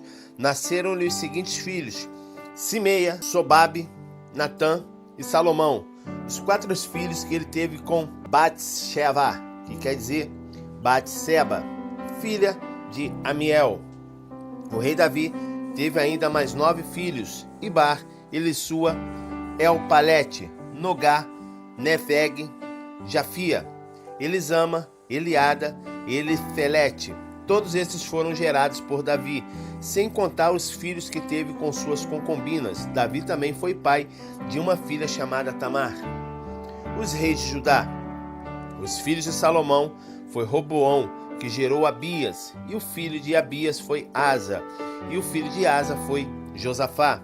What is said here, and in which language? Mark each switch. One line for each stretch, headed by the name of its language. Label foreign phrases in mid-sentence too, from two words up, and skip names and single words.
Portuguese: Nasceram-lhe os seguintes filhos: Simeia, Sobabe, Natã e Salomão. Os 4 filhos que ele teve com Batseba, que quer dizer Batseba, filha de Amiel. O rei Davi teve ainda mais 9 filhos: Ibar, Elissua, Elpalete, Nogá, Nefeg, Jafia, Elisama, Eliada e Elifelete. Todos esses foram gerados por Davi, sem contar os filhos que teve com suas concubinas. Davi também foi pai de uma filha chamada Tamar. Os reis de Judá. Os filhos de Salomão foi Roboão, que gerou Abias, e o filho de Abias foi Asa, e o filho de Asa foi Josafá.